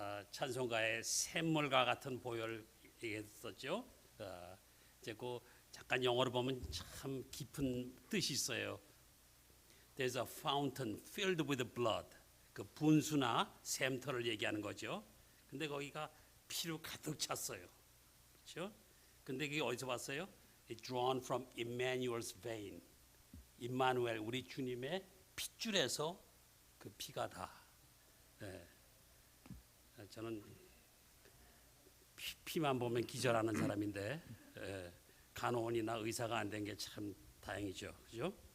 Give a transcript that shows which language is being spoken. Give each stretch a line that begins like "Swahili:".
Korean: 찬송가의 샘물과 같은 보혈 얘기했었죠. 이제 그 잠깐 영어로 보면 참 깊은 뜻이 있어요.
English: There's a fountain filled with blood.
Korean: 그 분수나 샘터를 얘기하는 거죠. 근데 거기가 피로 가득 찼어요. 그렇죠? 근데 그게 어디서 왔어요?
English: It's drawn from Emmanuel's vein.
Korean: 임마누엘 우리 주님의 핏줄에서 그 피가 다. 네. 저는 피만 보면 기절하는 사람인데 간호원이나 의사가 안 된 게 참 다행이죠, 그죠?